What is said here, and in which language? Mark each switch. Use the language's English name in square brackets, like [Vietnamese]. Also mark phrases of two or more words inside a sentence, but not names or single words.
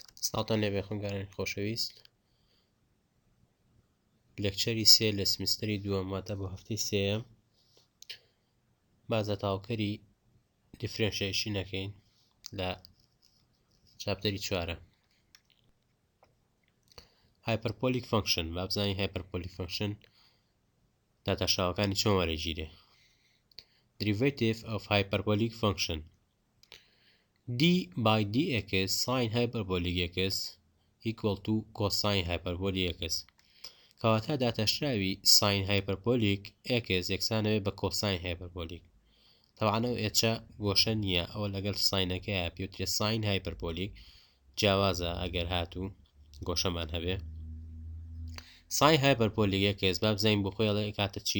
[Central Kurdish] ساڵتان لێبێ خوێندکارانی خۆشەویست، لێکچەری سێ لە سمیستەری دووەم واتە بۆ هەفتەی سێیەم بازە تاوکەری دیفرێنشیشن نەکەین لە چاپتەری چوارە. [English] hyperbolic function [Central Kurdish] با بزانین [English] hyperbolic function [Central Kurdish] داتاشاوەکانی چۆن وەرەگیرێ. [English] derivative of hyperbolic function d by dx sine hyperbolic x equal to cosine hyperbolic x [Central Kurdish] کەواتە داتاشراوی [English] sine hyperbolic x [Central Kurdish] یەکسانەوێ بە [English] cosine hyperbolic. [Central Kurdish] تەواو ئەو ئێچە گۆشە نییە، ئەوە لەگەڵ ساینەکەیە پێوترێت [English] sine hyperbolic, [Central Kurdish] جیاوازە ئەگەر هاتوو گۆشەمان هەبێ. [English] sine hyperbolic x [Central Kurdish] با بزانین بۆ خۆی ئەڵێ ئەکاتە چی؟